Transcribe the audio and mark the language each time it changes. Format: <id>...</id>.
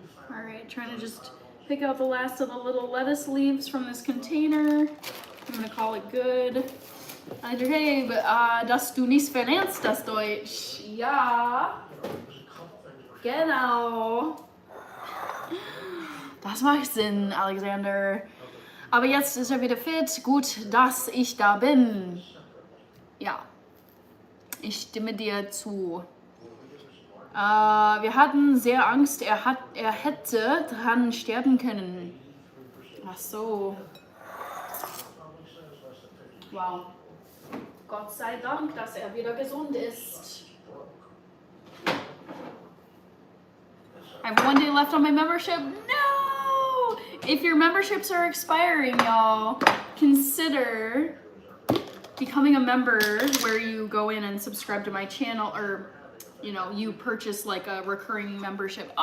<en>All right, trying to just pick out the last of the little lettuce leaves from this container. I'm gonna call it good.</en> <de>Hey, dass du nicht verlernst das Deutsch. Ja. Genau. Das macht Sinn, Alexander. Aber jetzt ist er wieder fit. Gut, dass ich da bin. Ja, ich stimme dir zu. Wir hatten sehr Angst, er hätte dran sterben können. Ach so. Wow. Gott sei Dank, dass er wieder gesund ist.</de> <en>I have 1 day left on my membership. No! If your memberships are expiring, y'all, consider becoming a member where you go in and subscribe to my channel, or you know, you purchase like a recurring membership.</en>